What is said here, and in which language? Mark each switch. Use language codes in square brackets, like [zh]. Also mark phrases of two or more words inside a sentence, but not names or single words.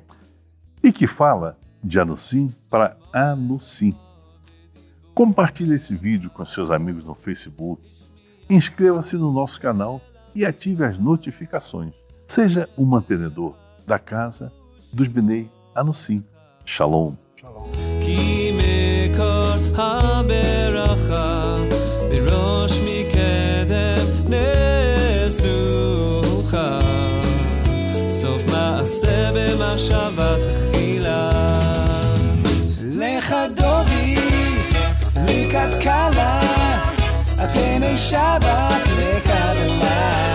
[pt] E que fala de Anussim para Anussim. Compartilhe esse vídeo com seus amigos no Facebook, inscreva-se no nosso canal e ative as notificações. Seja um mantenedor da casa dos Bnei Anussim. Shalom. Shalom. [he] סוף מעשה במחשבה תחילה לך דודי לקראת קלה על פני שבת לקבלה